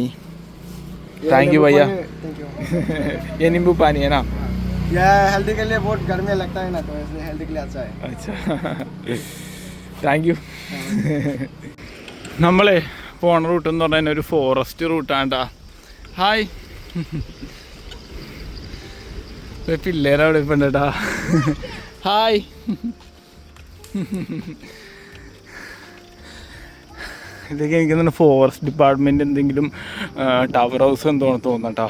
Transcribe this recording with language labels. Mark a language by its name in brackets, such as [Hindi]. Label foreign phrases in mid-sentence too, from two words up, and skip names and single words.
[English] thank you [Hindi] भैया. ये नींबू पानी है ना? ये हेल्दी के लिए बहुत गर्मी लगता है ना, तो इसलिए हेल्दी के लिए अच्छा है. अच्छा, [English] thank you. [Malayalam] നമ്മളെ പോണ റൂട്ട് എന്ന് പറഞ്ഞാൽ ഒരു ഫോറസ്റ്റ് റൂട്ടാണ് കേട്ടോ. ഹായ്, പിള്ളേരവിടെ ഇപ്പം ഉണ്ട് കേട്ടോ. ഹായ്. ഇതൊക്കെ എനിക്ക് തന്നെ [English] forest department [Malayalam] എന്തെങ്കിലും [English] tower house [Malayalam] എന്തോന്ന് തോന്നുന്നു കേട്ടോ.